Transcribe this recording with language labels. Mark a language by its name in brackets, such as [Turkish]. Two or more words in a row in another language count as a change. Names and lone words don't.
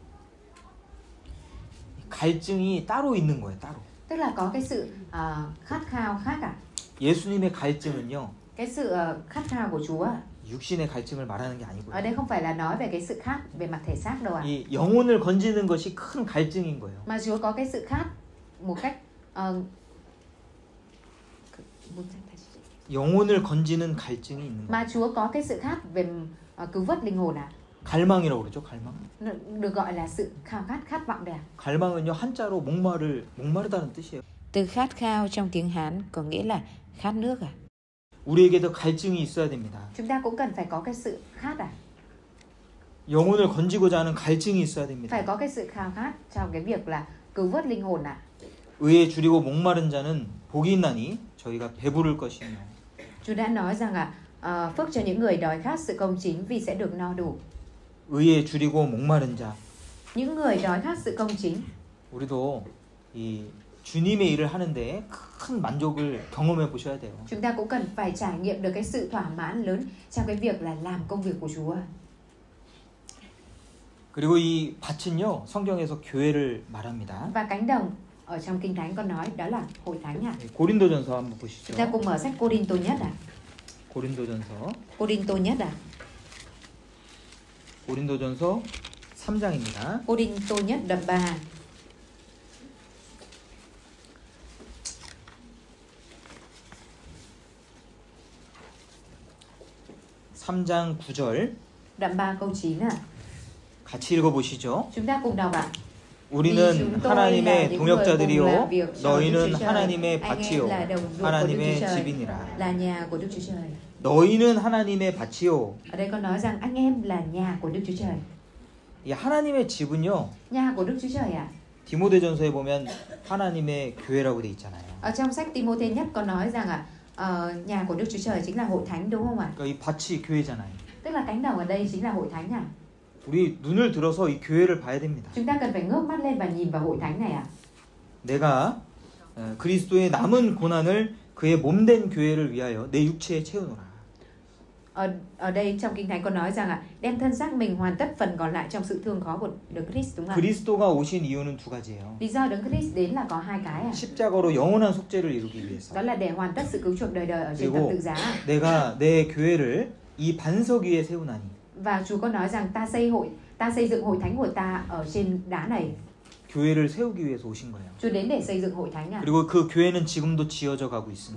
[Korean] 갈증이 따로 있는 거예요, 따로. [Vietnamese] Tức là có cái sự khát khao khác à? [Korean] 예수님의 갈증은요, [Vietnamese] Cái sự khát khao của Chúa [Korean] 육신의 갈증을 말하는 게 [Vietnamese] ở [Korean] 아니고요. [Vietnamese] đây không phải là nói về cái sự khát về mặt thể xác đâu ạ. [Korean] 이 영혼을 건지는 것이 큰 갈증인 거예요. [Vietnamese] Mà Chúa có cái sự khát một cách [Korean] 영혼을 건지는 갈증이 있는 거예요. [Vietnamese] mà Chúa có cái sự khát về cứu vớt linh hồn à? [Korean] 갈망이라고 그러죠, 갈망. [Vietnamese] Được gọi là sự khao khát, khát vọng đấy à? [Korean] 갈망은요, 한자로 목마르다는 뜻이에요. [Vietnamese] Từ khát khao trong tiếng Hán có nghĩa là khát nước à? [Korean] 우리에게도 갈증이 있어야 됩니다. [Vietnamese] Chúng ta cũng cần phải có cái sự khát à? [Korean] 영혼을 건지고자 하는 갈증이 있어야 됩니다. [Vietnamese] Phải có cái sự khao khát trong cái việc là cứu vớt linh hồn ạ. [Korean] 의에 줄이고 목마른 자는 복이 있나니 저희가 배부를 것이며. [Vietnamese] Chúa đã nói rằng phước cho những người đói khát sự công chính vì sẽ được no đủ. [Korean] 의에 줄이고 목마른 자. [Vietnamese] Những người đói khát sự công chính. [Korean] 우리도 이 주님의 일을 하는데 큰 만족을 경험해 보셔야 돼요. [Vietnamese] Chúng ta cũng cần phải trải nghiệm được cái sự thỏa mãn lớn trong cái việc là làm công việc của Chúa. [Korean] 그리고 이 밭은요, 성경에서 교회를 말합니다. [Vietnamese] Và cánh đồng ở trong Kinh Thánh có nói đó là hội thánh ạ. [Korean] 고린도전서 한번 보시죠. [Vietnamese] Chúng ta cùng mở sách Cô-rinh-tô nhất ạ. [Korean] 고린도전서. [Vietnamese] Cô-rinh-tô nhất ạ. [Korean] 고린도전서 3장입니다. [Vietnamese] Cô-rinh-tô nhất đoạn 3. [Korean] (3장 9절) [Vietnamese] Đoạn 3 câu 9 ạ. [Korean] 같이 읽어보시죠. [Vietnamese] Chúng ta cùng đọc ạ. [Korean] 우리는 하나님의 동역자들이요 너희는 하나님의 밭이요 하나님의 집이니라. [Vietnamese] Là nhà của Đức Chúa Trời. [Korean] 너희는 하나님의 밭이요. [Vietnamese] Ở đây có nói rằng anh em là nhà của Đức Chúa Trời. [Korean] 이 하나님의 집은요. [Vietnamese] Nhà của Đức Chúa Trời ạ. [Korean] 디모데전서에 보면 하나님의 교회라고 돼 있잖아요. [Vietnamese] Ở trong sách Timôthê nhất có nói rằng nhà của Đức Chúa Trời chính là hội thánh đúng không ạ? [Korean] 그러니까 이 밭이 교회잖아요. [Vietnamese] Tức là cánh đồng ở đây chính là hội thánh ạ. [Korean] 우리 눈을 들어서 이 교회를 봐야 됩니다. [Vietnamese] Chúng ta cần phải ngước mắt lên và nhìn vào hội thánh này ạ. [Korean] 내가 그리스도의 남은 고난을 그의 몸된 교회를 위하여 내 육체에 채우노라. [Vietnamese] Ở đây trong Kinh Thánh có nói rằng đem thân xác mình hoàn tất phần còn lại trong sự thương khó của Đấng Christ đúng không ạ? [Korean] 그리스도가 오신 이유는 두 가지예요. [Vietnamese] Lý do Đấng Christ đến là có hai cái ạ. [Korean] 십자가로 영원한 속죄를 이루기 위해서. [Vietnamese] Đó là để hoàn tất sự cứu chuộc đời đời ở trên thập tự giá. [Korean] 내가 내 교회를 이 반석 위에 세우나니. [Vietnamese] Và Chúa có nói rằng ta xây dựng hội thánh của ta ở trên đá này. [Korean] 교회를 세우기 위해서 오신 거예요. [Vietnamese] Chúa đến để xây dựng hội thánh ạ. [Korean] 그리고 그 교회는 지금도 지어져 가고 있습니다.